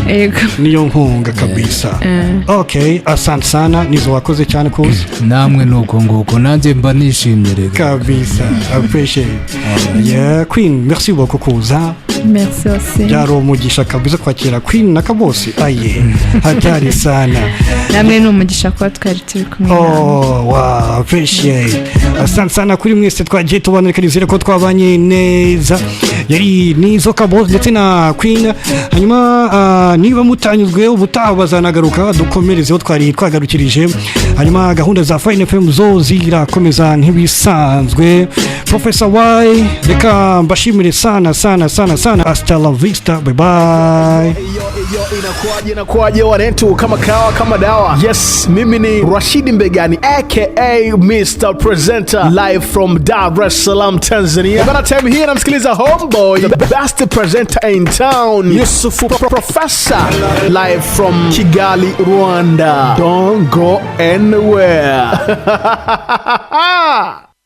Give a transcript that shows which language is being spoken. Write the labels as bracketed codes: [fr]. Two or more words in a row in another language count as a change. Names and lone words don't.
[rw] niyo nkunga kabisa [sw] asante sana [rw] Nizzo wakoze cyane kuza namwe nuko nguko nanjye mba nishimye rero kabisa appreciate Queen [fr] merci beaucoup [rw] kuza [fr] merci aussi [rw] byaro umugisha kabisa kwakira Queen na Kabos hatari sana namwe n'umugisha kwa twari turi kumwe [en] wow appreciate [sw] asante sana [rw] kuri mwese twagiye tubonekerizire ko twabanye neza yari Nizzo Kabos ndetse na Queen hanyuma niba mutanyuzwe ubutaha bazanagaruka dukomerezeho twari twagarukirije hanyuma gahunda za Fine FM zo zirakomeza nk'ibisanzwe Professor Y reka mbashimire sana [es] hasta la vista [en] bye bye [sw] inakuaje wanetu kama kawa kama dawa. Yes, mimi ni Rashidi Mbegani aka Mr. [en] Presenter live from Dar es Salaam Tanzania. Bana time here namsikiliza homeboy the best presenter in town Yusufu Professor live from Kigali Rwanda. Don't go anywhere.